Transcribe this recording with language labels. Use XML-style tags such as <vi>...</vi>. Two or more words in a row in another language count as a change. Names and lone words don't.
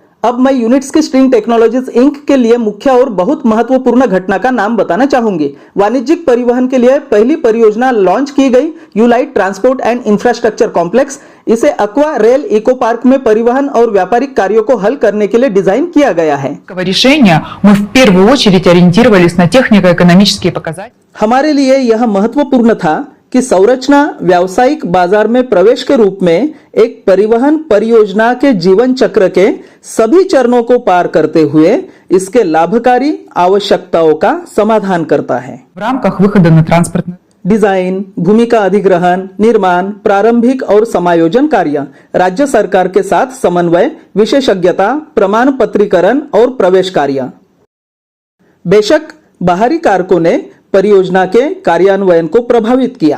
<hi>अब मैं यूनिट्स की स्ट्रिंग टेक्नोलॉजीज इंक के लिए मुख्य और बहुत महत्वपूर्ण घटना का नाम बताना चाहूंगी। वाणिज्यिक परिवहन के लिए पहली परियोजना लॉन्च की गई यूलाइट ट्रांसपोर्ट एंड इंफ्रास्ट्रक्चर कॉम्प्लेक्स। इसे अक्वा रेल इको पार्क में परिवहन और व्यापारिक कार्यों को हल करने के लिए डिजाइन किया गया है।</hi> <ru>Решения мы в первую очередь ориентировались на технико-экономические показатели.</ru> <hi>हमारे लिए यह महत्वपूर्ण था कि संरचना व्यावसायिक बाजार में प्रवेश के रूप में एक परिवहन परियोजना के जीवन चक्र के सभी चरणों को पार करते हुए इसके लाभकारी आवश्यकताओं का समाधान करता है।</hi> <ru>В рамках выхода на транспортный</ru> <hi>डिजाइन, भूमिका अधिग्रहण, निर्माण, प्रारंभिक और समायोजन कार्य, राज्य सरकार के साथ समन्वय, विशेषज्ञता, प्रमाण पत्रीकरण और प्रवेश कार्य। बेशक बाहरी कारकों ने परियोजना के कार्यान्वयन को प्रभावित किया।</hi>